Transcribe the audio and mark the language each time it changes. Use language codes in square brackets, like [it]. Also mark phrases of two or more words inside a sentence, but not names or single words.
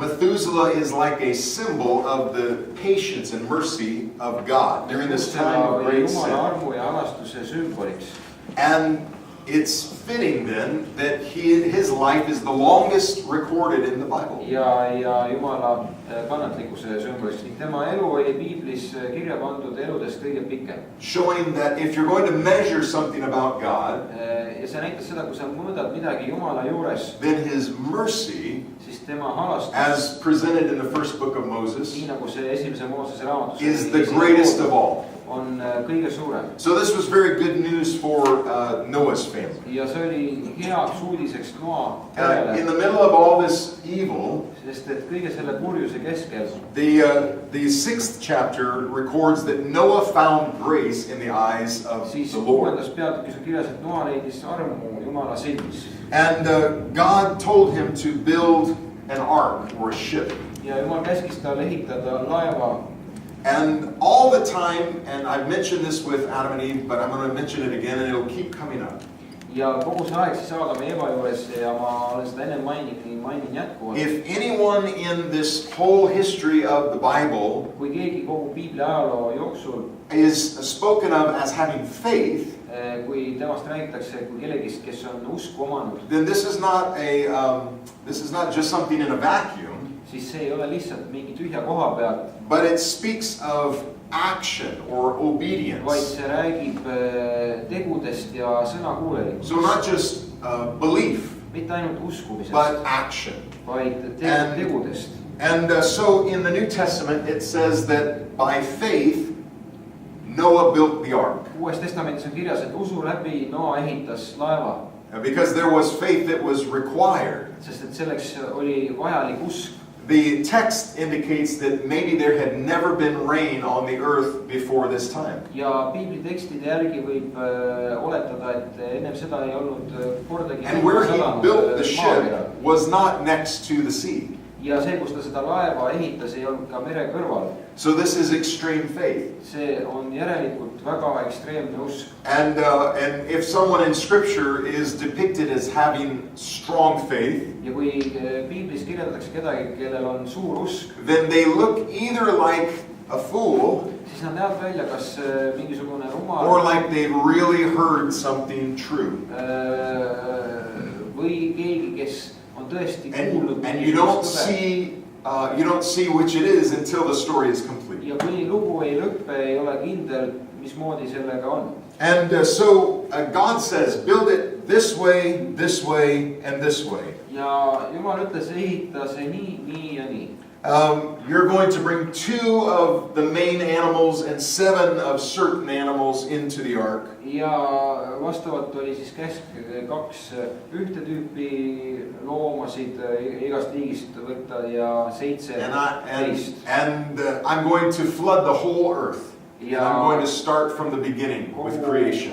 [en] Methuselah is like a symbol of the patience and mercy of God during this time of great sin. [et] Jumala armu ja halastuse sümboliks. [en] And it's fitting then that his life is the longest recorded in the Bible. [et] Ja Jumala kannatlikkuse sümboliks. Ning tema elu oli Piiblis kirja pandud eludest kõige pikem. [en] Showing that if you're going to measure something about God, [et] ja see näitas seda, kui sa mõõdad midagi Jumala juures, [en] then his mercy, [et] siis tema halastus, [en] as presented in the first book of Moses, [et] nii nagu see esimese Moosese raamatus, [en] is the greatest of all. [et] On kõige suurem. [en] So this was very good news for Noah's family. [et] Ja see oli heaks uudiseks Noa perele. [en] In the middle of all this evil, [et] sest et kõige selle purjuse keskel, [en] the 6th chapter records that Noah found grace in the eyes of the Lord. [et] Siis 6. peatükis on kirjas, et Noa leidis armu Jumala silmis. [en] And God told him to build an ark or a ship. [et] Ja Jumal käskis tal ehitada laeva. [en] And all the time, and I've mentioned this with Adam and Eve, but I'm going to mention it again and it'll keep coming up. [et] Ja kogu see aeg siis Aadama ja Eeva juures ja ma olen seda enne mainin jätkuvalt. [en] If anyone in this whole history of the Bible [et] kui keegi kogu Piibliajaloo jooksul [en] is spoken of as having faith, [et] kui temast räägitakse kui kellegist, kes on usku omanud, [en] then this is not just something in a vacuum. [et] Siis see ei ole lihtsalt mingi tühja koha pealt. [en] But it speaks of action or obedience. [et] Vaid see räägib tegudest ja sõnakuulelikkusest. [en] So not just belief, [et] mitte ainult uskumisest, [en] but action. [et] Vaid tegudest. [en] And so in the New Testament it says that by faith Noah built the ark. [et] Uues testamendis on kirjas, et usu läbi Noa ehitas laeva. [en] Because there was faith that was required. [et] Sest et selleks oli vajalik usk. [en] The text indicates that maybe there had never been rain on the earth before this time. [et] Ja Piibli tekstide järgi võib oletada, et ennem seda ei olnud kordagi. [en] And where he built the ship was not next to the sea. [et] Ja see, kus ta seda laeva ehitas, ei olnud ka mere kõrval. [en] So this is extreme faith. [et] See on järelikult väga ekstreemne usk. [en] And if someone in Scripture is depicted as having strong faith, [et] ja kui Piiblis kirjeldatakse kedagi, kellel on suur usk, [en] then they look either like a fool, [et] siis nad näevad välja kas mingisugune rumal, [en] or like they've really heard something true. [et] või keegi, kes on tõesti kuulnud. [en] And you don't see which it is until the story is complete. [et] Ja kuni lugu ei lõppe, ei ole kindel, mismoodi sellega on. [en] And so God says, build it this way, and this way. [et] Ja Jumal ütles, ehita see nii ja nii. [en] You're going to bring 2 of the main animals and 7 of certain animals into the ark. [et] Ja vastavalt oli siis käsk 2 ühte tüüpi loomasid igast liigist võtta ja 7 teist. [en] And I'm going to flood the whole earth. And I'm going to start from the beginning with creation.